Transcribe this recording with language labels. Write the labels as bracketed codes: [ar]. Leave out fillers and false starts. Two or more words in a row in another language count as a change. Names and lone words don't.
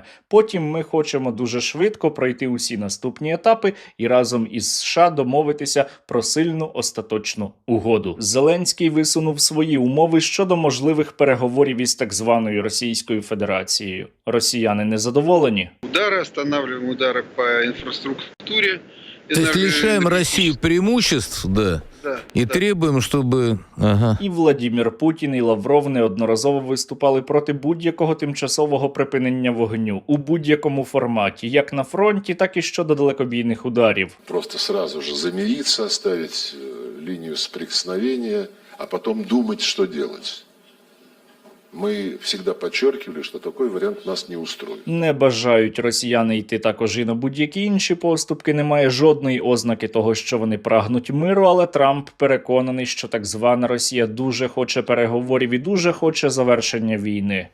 [uk] Потім ми хочемо дуже швидко пройти усі наступні етапи і разом із США домовитися про сильну остаточну угоду. Зеленський висунув свої умови щодо можливих переговорів із так званою Російською Федерацією. Росіяни незадоволені. [ru] Удары, останавливаем удары по инфраструктуре. То есть лишаем Россию преимуществ, да, и требуем, чтобы... [uk] І Владимир Путін, і Лавров неодноразово виступали проти будь-якого тимчасового припинення вогню у будь-якому форматі, як на фронті, так і щодо далекобійних ударів. [ru] Просто сразу же замириться, оставить линию соприкосновения, а потом думать, что делать. [uk] Ми завжди підкреслювали, що такий варіант нас не устроїть. Не бажають росіяни йти також і на будь-які інші поступки. Немає жодної ознаки того, що вони прагнуть миру, але Трамп переконаний, що так звана Росія дуже хоче переговорів і дуже хоче завершення війни.